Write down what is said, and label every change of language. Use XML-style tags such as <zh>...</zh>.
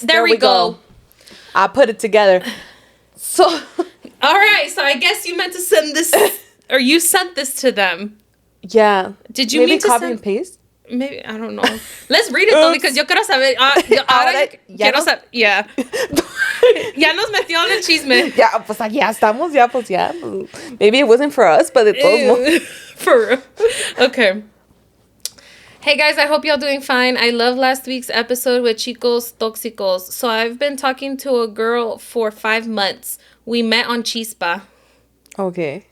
<en>There we go. I put it together. So. All right. So I guess you meant to send this, or you sent this to them. Yeah. Did you mean to copy and paste? Maybe, I don't know. Let's read it though, because</en> <es>yo quiero saber. Ahora quiero saber. Yeah. Ya nos metió en el chisme. Ya, pues ya estamos, ya, pues ya.</es> <en>Maybe it wasn't for us, but it was. For real. Okay. Hey guys, I hope y'all doing fine. I love last week's episode with Chicos Tóxicos. So I've been talking to a girl for 5 months. We met on Chisme. Okay,</en>